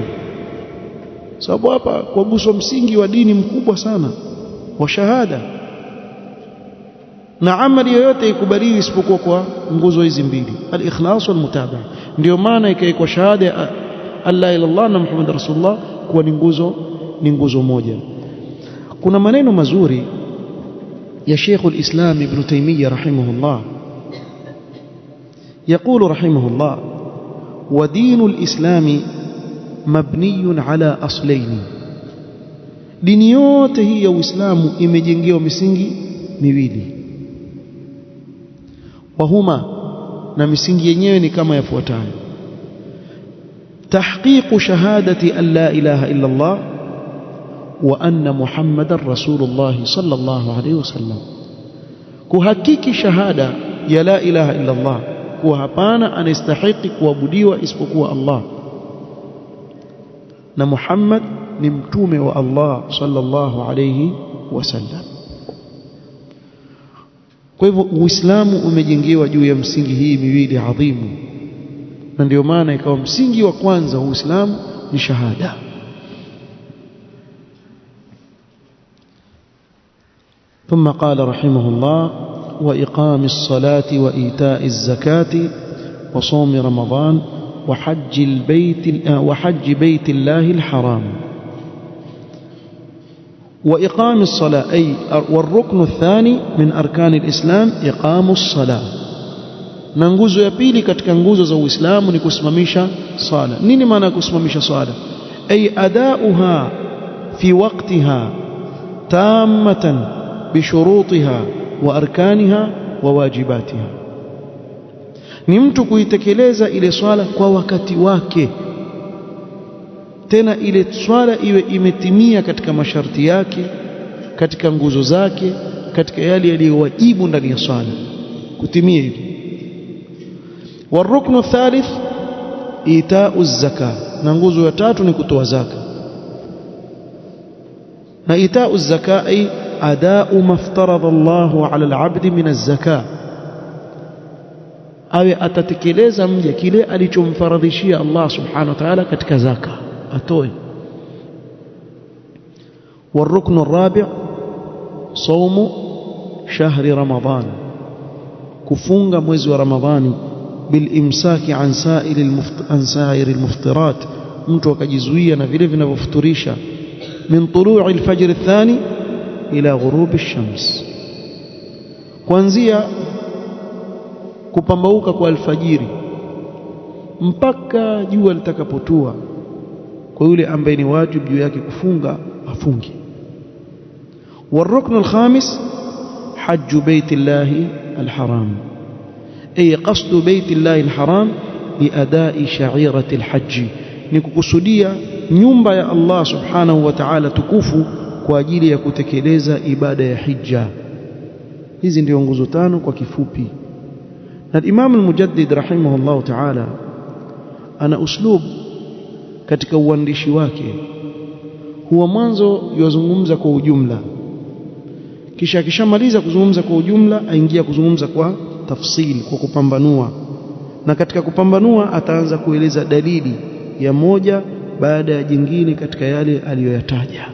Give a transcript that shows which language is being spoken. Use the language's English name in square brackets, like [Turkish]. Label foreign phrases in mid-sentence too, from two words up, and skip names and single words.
[Swahili] Sababu hapa kwa guso msingi wa dini mkubwa sana wa shahada, na amali yoyote ikubaliwi isipokuwa kwa nguzo hizi mbili, [Arabic] الإخلاص والمتابعة. [Swahili] Ndio maana ikaikwa shahada ya [Arabic] لا إله إلا الله [Swahili] na [Arabic] محمد رسول الله [Swahili] kuwa ni nguzo moja. Kuna maneno mazuri ya Sheikh al-Islam Ibn Taymiyyah rahimahullah, [Arabic] يقول رحمه الله ودين الإسلام مبني على أصلين. [Swahili] dini yote hii ya Uislamu imejengewa misingi miwili, wahuma, na misingi yenyewe ni kama yafuatayo: [Arabic] تحقيق شهادة أن لا إله إلا الله وأن محمدا رسول الله صلى الله عليه وسلم, [Swahili] kuhakiki shahada ya [Arabic] لا إله إلا الله, [Swahili] kuwa hapana anastahiki kuabudiwa isipokuwa Allah, na Muhammad ni mtume wa Allah [Arabic] صلى الله عليه وسلم. [Swahili] Kwa hivyo Uislamu umejengewa juu ya msingi hii miwili adhimu, na ndio maana ikawa msingi wa kwanza wa Uislamu ni shahada. [Arabic] ثم قال رحمه الله: وإقام الصلاة وإيتاء الزكاة وصوم رمضان وحج بيت الله الحرام. وإقام الصلاة أي والركن الثاني من أركان الإسلام إقام الصلاة. [Swahili] na nguzo ya pili katika nguzo za Uislamu ni kusimamisha sala. Nini maana kusimamisha sala? [Arabic] أي أداؤها في وقتها تامة بشروطها وأركانها وواجباتها, [Swahili] ni mtu kuitekeleza ile swala kwa wakati wake, tena ile swala iwe imetimia katika masharti yake, katika nguzo zake, katika yale yaliyowajibu ndani ya swala, kutimia hivyo. [Arabic] والركن الثالث إيتاء الزكاة, [Swahili] na nguzo ya tatu ni kutoa zaka. [Arabic] na إيتاء الزكاة أي أداء ما افترض الله على العبد من الزكاة, [Swahili] awe atatekeleza mja kile alichomfaradhishia Allah [Arabic] سبحانه وتعالى [Swahili] katika zaka, atoe. [Arabic] والركن الرابع صوم شهر رمضان, [Swahili] kufunga mwezi wa Ramadhani, [Arabic] بالإمساك عن سائر المفطرات, [Swahili] mtu akajizuia na vile vinavyofuturisha, [Arabic] من طلوع الفجر الثاني إلى غروب الشمس, [Swahili] kuanzia kupambauka kwa alfajiri mpaka jua litakapotua. Kwa yule ambaye ni wajibu juu yake kufunga, afunge. [Arabic] والركن الخامس حج بيت الله الحرام، أي قصد بيت الله الحرام لأداء شعيرة الحج, [Swahili] ni kukusudia nyumba ya Allah [Arabic] سبحانه وتعالى [Swahili] tukufu kwa ajili ya kutekeleza ibada ya hija. Hizi ndio nguzo tano kwa kifupi. Na Imam al-Mujaddid [Arabic] رحمه الله تعالى [Swahili] ana uslub katika uandishi wake, huwa mwanzo yuzungumza kwa ujumla, kisha akishamaliza kuzungumza kwa ujumla aingia kuzungumza kwa tafsili, kwa kupambanua, na katika kupambanua ataanza kueleza dalili ya moja baada ya jingine katika yale aliyoyataja.